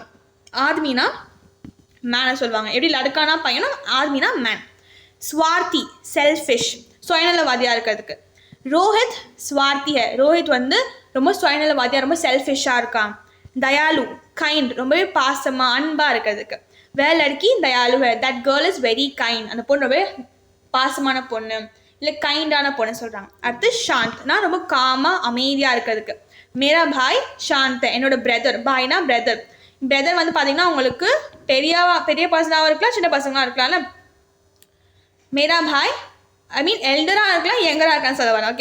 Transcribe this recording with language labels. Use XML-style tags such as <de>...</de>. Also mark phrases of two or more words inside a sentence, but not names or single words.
<ta>ஆத்மினா மேனை சொல்லுவாங்க. எப்படி லடுக்கானா பையனும், ஆத்மினா மேன். ஸ்வார்த்தி, செல்ஃபிஷ், சுயநலவாதியாக இருக்கிறதுக்கு. ரோஹித்</ta> <hi>स्वार्थी है,</hi> <ta>ரோஹித் வந்து ரொம்ப சுயநலவாதியாக, ரொம்ப செல்ஃபிஷாக இருக்கான். தயாலு, கைண்ட், ரொம்பவே பாசமாக அன்பாக இருக்கிறதுக்கு.</ta> <hi>वह लड़की दयालु है,</hi> <en>that girl is very kind,</en> <ta>அந்த பொண்ணு ரொம்பவே பாசமான பொண்ணு இல்லை கைண்டான பொண்ணு சொல்கிறாங்க. அடுத்து ஷாந்த், நான் ரொம்ப காமாக அமைதியாக இருக்கிறதுக்கு.</ta> <hi>मेरा भाई शांत,</hi> <ta>என்னோட பிரதர், பாய்னா பிரதர். பிரதர் வந்து பார்த்தீங்கன்னா உங்களுக்கு பெரிய பர்சனாகவும் இருக்கலாம், சின்ன பசங்களாக இருக்கலாம்ல.</ta> <hi>मेरा भाई</hi> <en>I mean</en> <ta>எல்டராக இருக்கலாம், யங்கராக இருக்கான்னு சொல்ல வரேன்.</ta>